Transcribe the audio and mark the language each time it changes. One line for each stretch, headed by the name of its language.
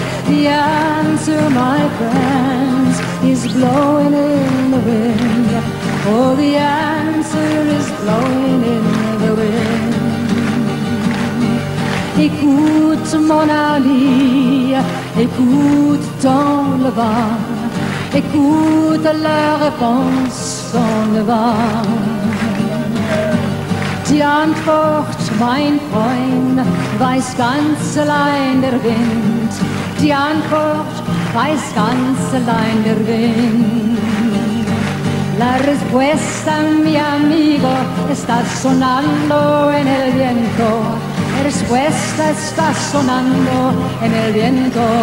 English: The answer, my friends, is blowing in the wind. Oh, the answer is blowing in the wind.
French: Écoute mon ami, écoute dans le vent, écoute la réponse dans le vent.
German: Die Antwort, mein Freund, weiß ganz allein der Wind. Die Antwort weiß ganz allein der Wind.
Spanish: La respuesta, mi amigo, está sonando en el viento. La respuesta está sonando en el viento.